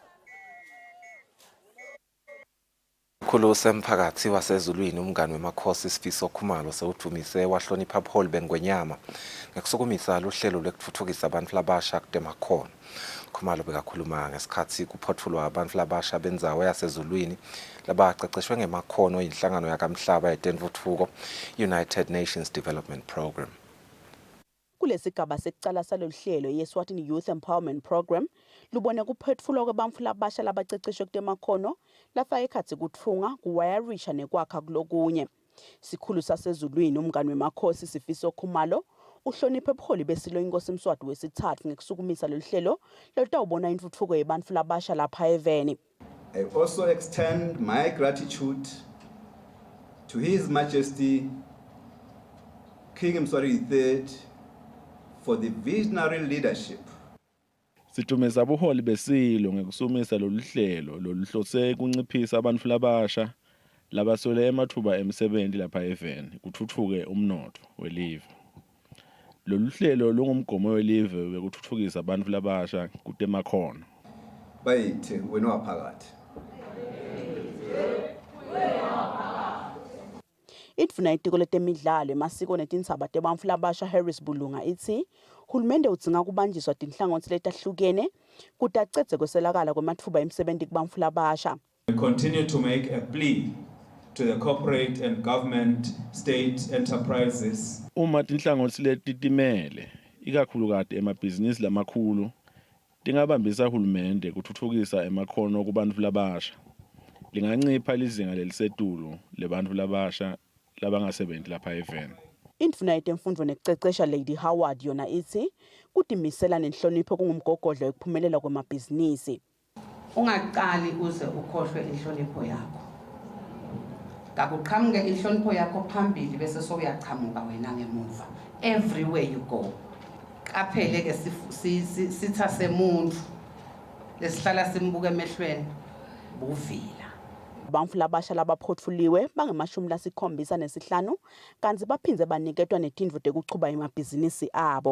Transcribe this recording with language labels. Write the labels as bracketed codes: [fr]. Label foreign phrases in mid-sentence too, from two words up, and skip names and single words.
[ss] Khulu semphakathi wasezulwini umngani wemakhosi Sifiso Khumalo sewudumise wahlonipha uPaul Bengwenyama ngekusukumisa luhlelo lekuthuthukisa abantu labasha kutemakhono. Khumalo bekakhuluma ngesikhathi kuphothulwa abantu labasha benzawo yasezulwini labaqeqeshwe ngemakhono inhlangano yakamhlaba yetentuthuko United Nations Development Program. Kulesigaba sekucala saloluhlelo yeSwatini Youth Empowerment Program lubone kuphethulwa kwebantfu labasha labaceceshwe kutemakhono lafaka ekhatsi kutfunga kuwayarisha nekwakha kulokunye. Sikhulu sasezulwini umngani wemakhosi Sifiso Khumalo uhloniphe ubuholi besilo inkosi Mswati wesithathu ngekusukumisa loluhlelo lolutawubona intuthuko yebantfu labasha lapha eveni. [en] I also extend my gratitude to His Majesty King Mswati III for the visionary leadership. [ss] Situmeza ubuholi besilo ngekusumisa loluhlelo loluhlose kunciphisa abantu labasha labaswele emathuba emisebenzi lapha eveni kuthuthuke umnotho welive. Loluhlelo lungumgomo welive wekuthuthukisa abantu labasha kutemakhono. Bayithe wena waphakathi. Idvuna itiko letemidlalo emasiko netindzaba tebantfu labasha Harris Bulunga ithi hulumende udzinga kubanjiswa tinhlangothi letahlukene kuti acedze kweselakala kwematfuba emisebenzi kubantfu labasha. [en] We continue to make a plea to the corporate and government state enterprises. [ss] Uma tinhlangothi letitimele ikakhulukazi emabhizinisi lamakhulu tingabambisa uhulumende kuthuthukisa emakhono kubantu labasha. Lingancipha lizinga lelisetulu lebantu labasha labangasebenzi lapha eveni. Indvuna yetemfundvo nekucecesha Lady Howard yona ithi kutimisela nenhlonipho kungumgogodla wekuphumelela kwemabhizinisi. Ungaqali uze ukhohlwe inhlonipho yakho. Kakuqhamuke inhlonipho yakho phambili bese sokuyaqhamuka wena ngemuva. [en] Everywhere you go. [ss] Qaphele ke sitha semuntu lesihlala simbuka emehlweni buvila. Abamfu labasha labaphotfuliwe bange-75 kanti baphinze baniketwa netindvu tekuchuba emabhizinisi abo.